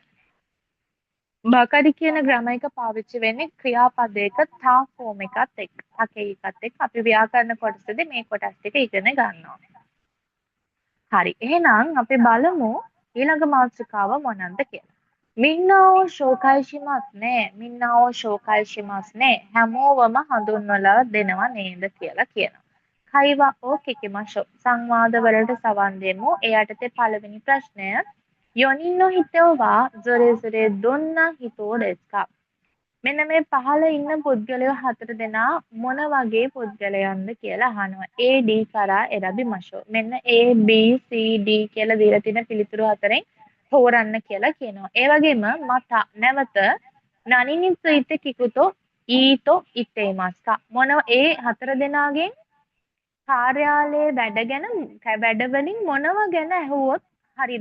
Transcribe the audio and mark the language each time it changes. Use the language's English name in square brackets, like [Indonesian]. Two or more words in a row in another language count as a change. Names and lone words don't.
[Sinhala] බකාරි කියන ග්‍රැමර් එක පාවිච්චි වෙන්නේ ක්‍රියාපදයක තා ෆෝම් එකත් එක්ක. තකේ එකත් එක්ක අපි ව්‍යාකරණ කොටසදී මේ කොටස් ටික ඉගෙන ගන්නවා. හරි. එහෙනම් අපි බලමු ඊළඟ මාතෘකාව මොනක්ද කියලා. [Japanese] みんなを紹介しますね. [Sinhala] හැමෝවම හඳුන්වලා දෙනවා නේද කියලා කියනවා. [Japanese] 会話を聞きましょう [Sinhala] සංවාදවලට සවන් දෙමු. ඒ යටතේ පළවෙනි ප්‍රශ්නය [Japanese] 4 人の人はそれぞれどんな人ですか? [Sinhala] මෙන්න මේ පහළ ඉන්න පුද්ගලයෝ හතර දෙනා මොන වගේ පුද්ගලයන්ද කියලා අහනවා. A D [Japanese] から選びましょう. [Sinhala] මෙන්න A B C D කියලා දීලා තියෙන පිළිතුරු හතරෙන් තෝරන්න කියලා කියනවා. ඒ වගේම මත නැවත [Japanese] 何について聞くといいと言っていますか [Sinhala] මොන ඒ හතර දෙනාගෙන් කාර්යාලයේ වැඩ වලින් මොනව ගැන ඇහුවොත් හරිද?